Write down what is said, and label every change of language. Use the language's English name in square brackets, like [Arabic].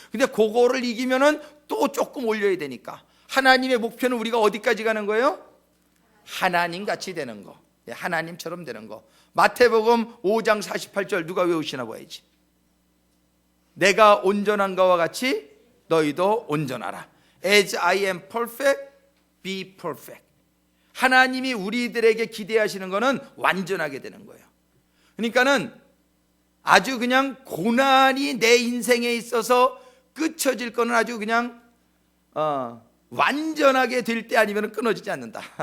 [Korean] 근데 그거를 이기면은 또 조금 올려야 되니까 하나님의 목표는 우리가 어디까지 가는 거예요? 하나님 같이 되는 거, 하나님처럼 되는 거. 마태복음 5장 48절 누가 외우시나 봐야지. 내가 온전한 것과 같이 너희도 온전하라. [English] As I am perfect, be perfect. [Korean] 하나님이 우리들에게 기대하시는 것은 완전하게 되는 거예요. 그러니까는 아주 그냥 고난이 내 인생에 있어서 끝쳐질 거는 아주 그냥 완전하게 될 때 아니면 끊어지지 않는다.